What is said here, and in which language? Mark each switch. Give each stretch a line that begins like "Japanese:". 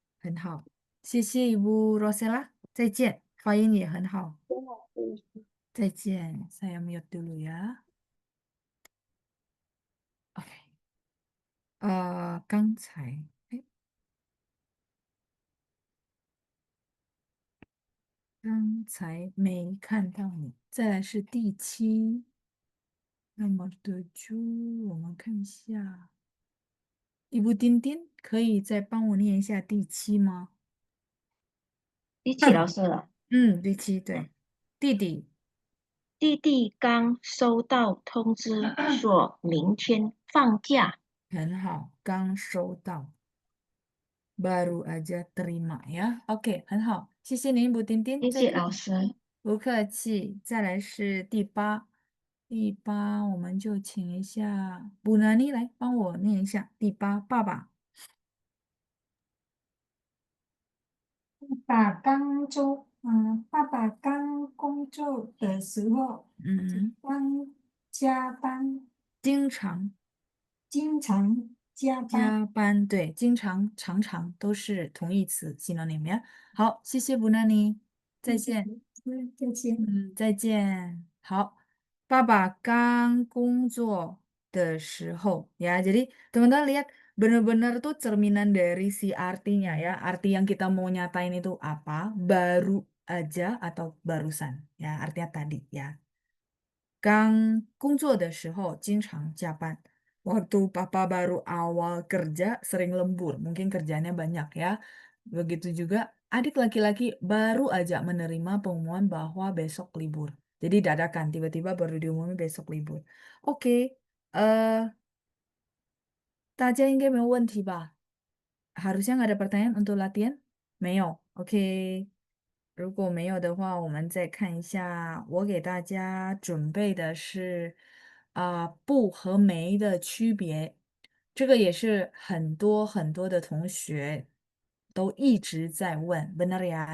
Chinese: 很好，谢谢 Ibu Rosella. 再见，发音也很好。再见，
Indonesian: saya mute dulu ya.
Chinese: Oke. 刚才，刚才没看到你。再来是第七，那么的就我们看一下，Ibu Tintin 可以再帮我念一下第七吗？一起老师了。第七，对，弟弟，弟弟刚收到通知，说明天放假。很好，刚收到，
Indonesian: baru aja terima
Chinese: 呀。 OK，很好，谢谢您，Ibu Tintin。谢谢老师。不客气。再来是第八，第八我们就请一下布纳尼来帮我念一下第八，爸爸。爸爸刚工作的时候，刚加班，经常经常加班。加班，对，经常、常常都是同义词，synonym 呀。好，谢谢布纳尼，再见。再见。再见。好，爸爸刚工作的时候ya.
Indonesian: Jadi teman-teman lihat benar-benar tuh cerminan dari si artinya ya. Arti yang kita mau nyatain itu apa? Baru aja atau barusan ya. Artinya tadi ya.
Chinese: 刚工作的时候经常加班.
Indonesian: Waktu papa baru awal kerja sering lembur, mungkin kerjanya banyak ya. Begitu juga adik laki-laki baru aja menerima pengumuman bahwa besok libur. Jadi dadakan, tiba-tiba baru diumumin besok libur.
Chinese: Oke, 大家应该没有问题吧？
Indonesian: harusnya nggak ada pertanyaan untuk latihan?
Chinese: 没有，OK。如果没有的话，我们再看一下，我给大家准备的是不和没的区别。这个也是很多很多的同学都一直在问，
Indonesian: benar ya?